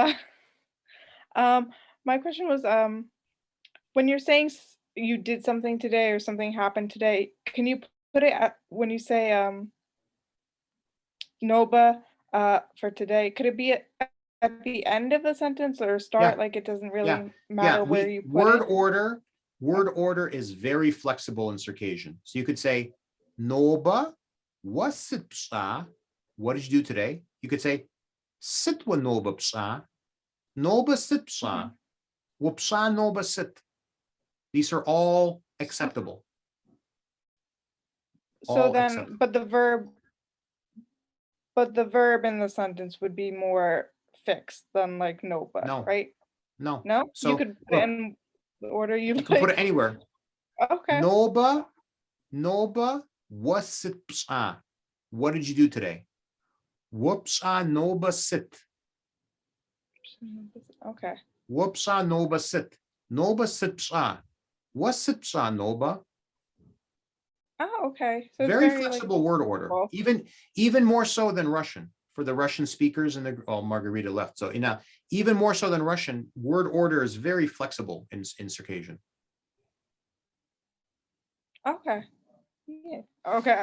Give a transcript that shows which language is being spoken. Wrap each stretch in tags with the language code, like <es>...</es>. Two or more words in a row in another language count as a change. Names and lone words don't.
<en>My question was, when you're saying you did something today or something happened today, can you put it at, when you say Noba for today, could it be at the end of the sentence or start? Like it doesn't really matter where you put word it? Word order is very flexible in Circassian. So you could say</en> <ady>Noba wasipsa.</ady> <en>What did you do today? You could say</en> <ady>Sitwa Noba psa. Noba sitpsa. Wupsa Noba sit.</ady> <en>These are all acceptable. So all then, acceptable. But the verb in the sentence would be more fixed than like Noba, no, right? No. No? So you could put it in the order you like. You can put it anywhere. Okay.</en> <ady>Noba wasipsa.</ady> <en>What did you do today?</en> <ady>Wupsa Noba sit.</ady> <en>Okay.</en> <ady>Wupsa Noba sit. Noba sitpsa. Wasipsa Noba.</ady> <en>Oh, okay. So very flexible like, word order, even more so than Russian for the Russian speakers and the Margarita left. So even more so than Russian, word order is very flexible in Circassian. Okay. Yeah. Okay.</en>